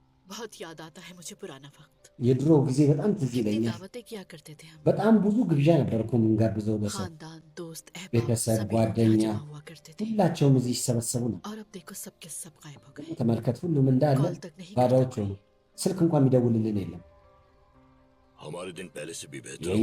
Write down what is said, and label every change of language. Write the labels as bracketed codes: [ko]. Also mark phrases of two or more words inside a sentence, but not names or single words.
[hi] बहुत याद आता है मुझे पुराना वक्त [am] የድሮ ጊዜ በጣም ትዝ [hi] कितनी [am] ይለኛል። [hi] दावतें किया करते थे हम [am] በጣም ብዙ ግብዣ ነበር እኮ የምንጋብዘው ለሰው፣ [hi] खानदान दोस्त अहबाब [am] ቤተሰብ፣ [hi] सभी [am] ጓደኛ [hi] यहाँ जमा हुआ करते थे [am] ሁላቸውም እዚህ ይሰበሰቡ ነው። [hi] और अब देखो सबके सब गायब हो गए [am] ተመልከት፣ ሁሉም እንዳለ [hi] कॉल तक नहीं [am] ባዳዎች [hi] करता [am] ሆኑ። ስልክ እንኳን የሚደውልልን የለም። [hi] हमारे दिन पहले से भी बेहतर [am] የእኛ